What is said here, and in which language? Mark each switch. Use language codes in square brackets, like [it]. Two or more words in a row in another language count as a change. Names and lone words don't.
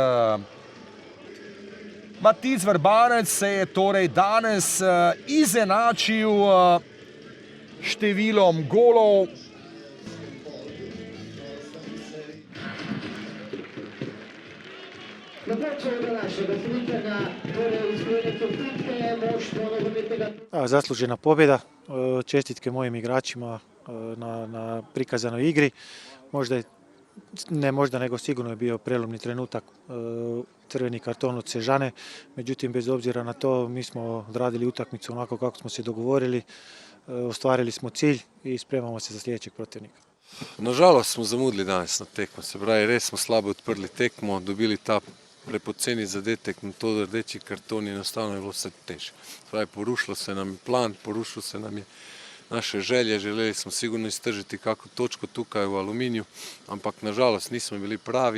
[sl] Matic Vrbanec se je torej danes izenačil številom golov. [hr] Zaslužena pobjeda. Čestitke mojim igračima na prikazanoj igri. Možda nego sigurno je bio prelomni trenutak, crveni karton od Sežane. Međutim, bez obzira na to, mi smo odradili utakmicu onako kako smo se dogovorili. Ostvarili smo cilj i spremamo se za sljedećeg protivnika. [sl] Nažalost smo zamudili danes na tekmo, se pravi, res smo slabo odprli tekmo, dobili ta prepoceni zadetek, na to rdeči karton in enostavno je bilo vse težje. Pravi, porušilo se nam je plan, porušilo se nam je naše želje, želeli smo sigurno iztržiti kako točko tukaj v Aluminiju, ampak nažalost nismo bili pravi.